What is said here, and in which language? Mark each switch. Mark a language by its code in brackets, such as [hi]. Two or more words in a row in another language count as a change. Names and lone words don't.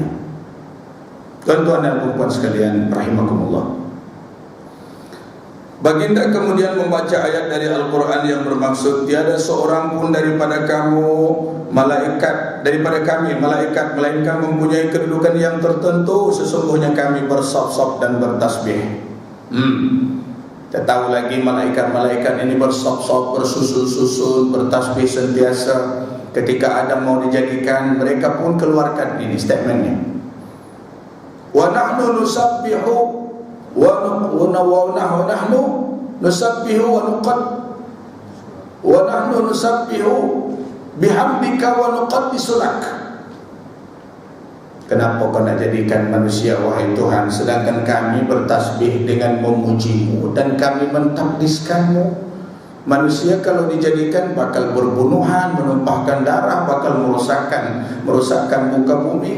[ms] Tuan-tuan dan puan sekalian rahimakumullah, baginda kemudian membaca ayat dari Al-Quran yang bermaksud, tiada seorang pun daripada kamu malaikat, daripada kami malaikat, melainkan mempunyai kedudukan yang tertentu. Sesungguhnya kami bersop-sop dan bertasbih. Kita tahu lagi malaikat-malaikat ini bersop-sop, bersusun-susun, bertasbih sentiasa. Ketika Adam mau dijadikan, mereka pun keluarkan ini statementnya. [ar] ونحن نسبح ونحن نسبح ونقد ونحن نسبح بحمدك ونقدس لك. [ms] Kenapa kau nak jadikan manusia, wahai Tuhan, sedangkan kami bertasbih dengan memujimu dan kami mentakdiskanmu? Manusia kalau dijadikan bakal berbunuhan, menumpahkan darah, bakal merosakkan muka bumi.